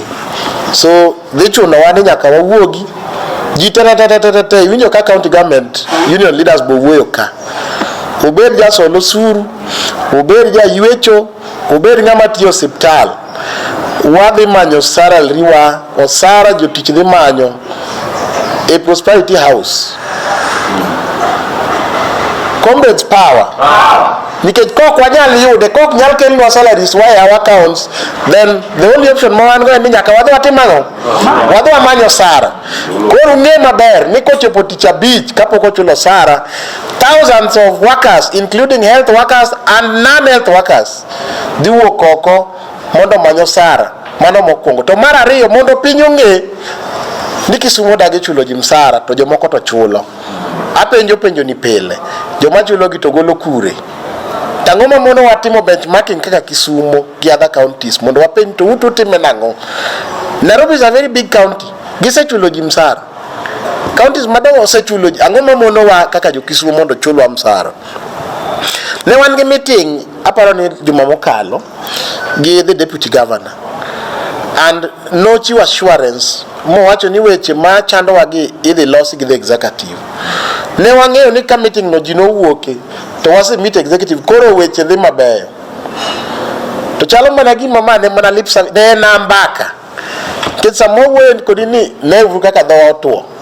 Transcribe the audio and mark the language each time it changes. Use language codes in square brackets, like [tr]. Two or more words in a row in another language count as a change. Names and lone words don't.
[luo] So dhi chunowa ni nyaka wawuogi ji tete. Iwinjo ka [en] county government union leaders [luo] bo wuoyo ka, obed ja solo suru, obed ja ywecho, obed ng'ama tiyo osiptal, wadhi manyo salary wa, osara jotich dhi manyo [en] a prosperity house. Comrades power. [luo] Nikech kok wanyal yude, kok nyal kelnwa salaries wa [en] our accounts, then the only option [luo] ma wan go en ni nyaka wadhi watimano, wadhi wamanyo sara. Koro ng'e maber ni kochopo Tich Abich kapok ochulo sara, [en] thousands of workers including health workers and non-health workers [luo] dhi wuok oko mondo manyo sara. Mano mokwongo. To mar 2 mondo piny ong'e ni Kisumu dagi chulo ji msara to jomoko to chulo. Penjo ni pile, joma chulo gi to golo kure? Tang'o ma mondo watimo benchmarking kaka Kisumu gi [en] other counties [luo] mondo wapenj to utime nang'o? [en] Nairobi is a very big county, [luo] gisechulo ji msara. Counties madongo osechulo ji, ang'o ma mondo wa kaka jo Kisumu mondo chulwa msara? Ne wan gi meeting aparo ni juma mokalo gi [en] the deputy governor, [luo] and nochiwo assurance mowacho ni weche ma chandowa gi idhi losi gi [en] the executive. [luo] Ne wang'eyo ni ka meeting no ji nowuoke to wase meet executive, koro weche dhi mabeyo. To chalo mana gima mane mana [en] lip service [luo] ne nambaka. Kech samo wuoyo kodi ni ne uru kaka dhowa otuo.